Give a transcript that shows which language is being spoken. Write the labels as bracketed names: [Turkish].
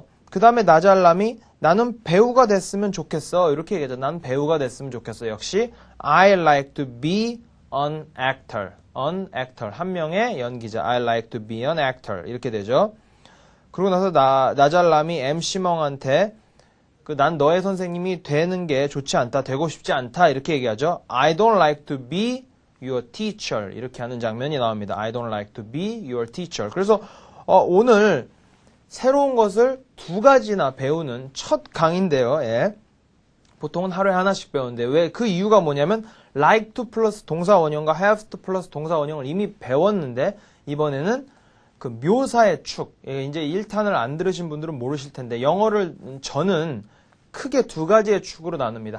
[Korean] 그 다음에 나잘남이 나는 배우가 됐으면 좋겠어. 이렇게 얘기하죠. 난 배우가 됐으면 좋겠어. 역시 [English] I like to be an actor. an actor. [Korean] 한 명의 연기자. [English] I like to be an actor. [Korean] 이렇게 되죠. 그러고 나서 나잘남이 MC멍한테 난 너의 선생님이 되는 게 좋지 않다. 되고 싶지 않다. 이렇게 얘기하죠. [English] I don't like to be your teacher. [Korean] 이렇게 하는 장면이 나옵니다. [English] I don't like to be your teacher. [Korean] 그래서 오늘 새로운 것을 두 가지나 배우는 첫 강의인데요. 예. 보통은 하루에 하나씩 배우는데 왜 그 이유가 뭐냐면 like to 플러스 동사 원형과 have to 플러스 동사 원형을 이미 배웠는데 이번에는 그 묘사의 축, 이제 1탄을 안 들으신 분들은 모르실 텐데 영어를 저는 크게 두 가지의 축으로 나눕니다.